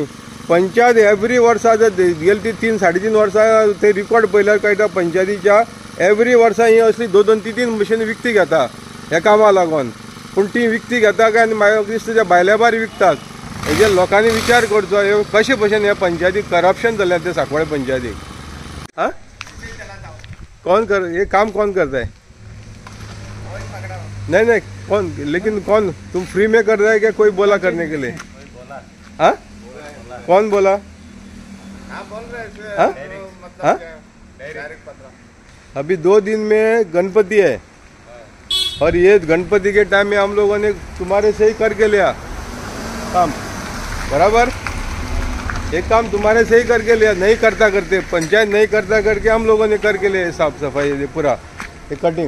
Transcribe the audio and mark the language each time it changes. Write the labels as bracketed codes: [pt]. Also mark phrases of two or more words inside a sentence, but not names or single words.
[kok] पंचायत एवरी वर्सा जर गेली ती 3-3.5 वर्सां ते रिकॉर्ड पळयल्यार कळटा पंचायतीच्या एवरी वर्सा ही असली 2-3 मशीन विकती घेता ह्या कामाक लागून। पूण ती विकती घेता काय आनी म्हाका दिसता त्या भायल्या भायर विकतात। हेजे लोकांनी विचार करचो हे कशे भशेन ह्या पंचायतीक करप्शन जाल्यार ते सांकवाळ पंचायतीक। [hi] आं कौन कर ये काम कौन करता है? नहीं कौन, लेकिन कौन तुम फ्री में कर रहे हैं क्या कोई बोला करने के लिए? हाँ कौन बोला? हाँ अभी 2 दिन में गणपति है और ये गणपति के टाइम में हम लोगों ने तुम्हारे से ही करके लिया काम, बराबर एक काम तुम्हारे से ही करके लिया, नहीं करता करते पंचायत नहीं करता करके हम लोगों ने करके लिया साफ सफाई ये पूरा ये कटिंग।